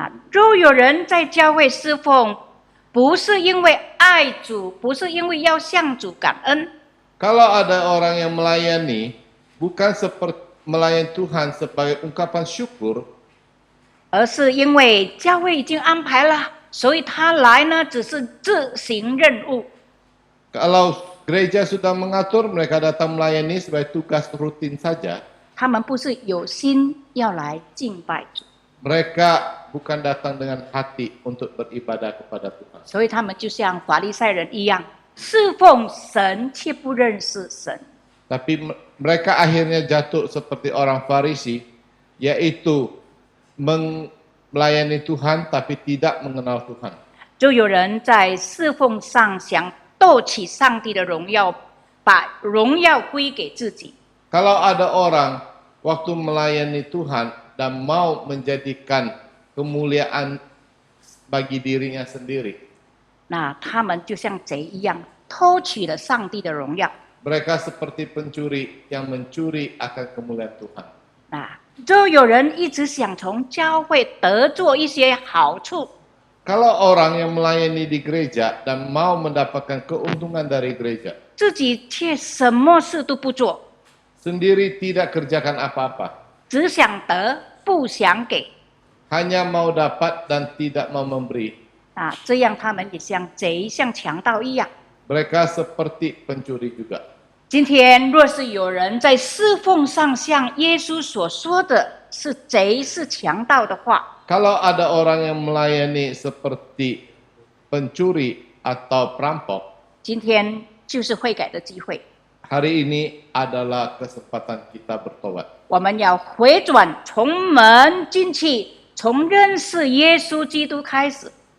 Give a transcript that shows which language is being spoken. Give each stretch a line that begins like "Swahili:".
Chinese: 若有人在教会侍奉，不是因为爱主，不是因为要向主感恩，
Indonesian: Kalau ada orang yang melayani, bukan seperti melayani Tuhan sebagai ungkapan syukur,
Chinese: 而是因为教会已经安排了，所以他来呢只是执行任务。
Indonesian: kalau gereja sudah mengatur mereka datang melayani sebagai tugas rutin saja,
Chinese: 他们不是有心要来敬拜主，
Indonesian: mereka bukan datang dengan hati untuk beribadah kepada Tuhan.
Chinese: 所以他们就像法利赛人一样，侍奉神却不认识神。
Indonesian: Tapi mereka akhirnya jatuh seperti orang Farisi, yaitu melayani Tuhan tapi tidak mengenal Tuhan.
Chinese: 就有人在侍奉上想斗起上帝的荣耀，把荣耀归给自己。
Indonesian: Kalau ada orang waktu melayani Tuhan dan mau menjadikan kemuliaan bagi dirinya sendiri,
Chinese: 他们就像贼一样，偷取了上帝的荣耀。
Indonesian: mereka seperti pencuri yang mencuri akan kemuliaan Tuhan.
Chinese: 就有人一直想从教会得着一些好处，
Indonesian: Kalau orang yang melayani di gereja dan mau mendapatkan keuntungan dari gereja,
Chinese: 自己却什么事都不做，
Indonesian: sendiri tidak kerjakan apa-apa,
Chinese: 只想得不想给。
Indonesian: hanya mau dapat dan tidak mau memberi.
Chinese: 这样他们也像贼、像强盗一样。
Indonesian: Mereka seperti pencuri juga.
Chinese: 今天若是有人在侍奉上像耶稣所说的是贼、是强盗的话，
Indonesian: Kalau ada orang yang melayani seperti pencuri atau perampok,
Chinese: 今天就是悔改的机会。
Indonesian: hari ini adalah kesempatan kita bertobat.
Chinese: 我们要回转，从门进去，从认识耶稣基督开始。